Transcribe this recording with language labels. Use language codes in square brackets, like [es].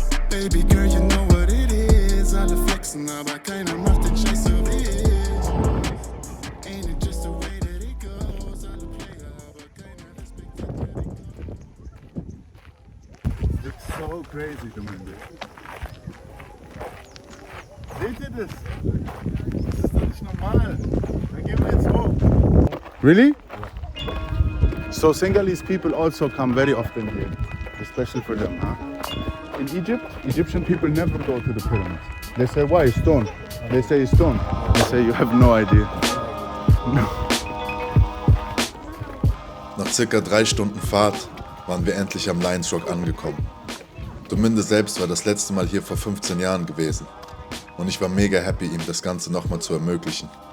[en] Baby girl, you know what it is. [de] Alle flexen, aber keiner macht den Scheiß so wie ich. [en] Ain't it just the way that it goes? [de] Alle Player, aber keiner respektiert. [en] It's so crazy, Domingo. [de] Seht ihr das? Das ist doch nicht normal. Da gehen wir jetzt hoch. [en] Really? So Senegalese people also come very often here, especially for them, huh? In Egypt, Egyptian people never go to the pyramids. They say, why? Stone. They say stone. They say, you have no idea. No. [de] Nach circa 3 Stunden Fahrt waren wir endlich am Lions Rock angekommen. Dominde selbst war das letzte Mal hier vor 15 Jahren gewesen. Und ich war mega happy, ihm das Ganze nochmal zu ermöglichen.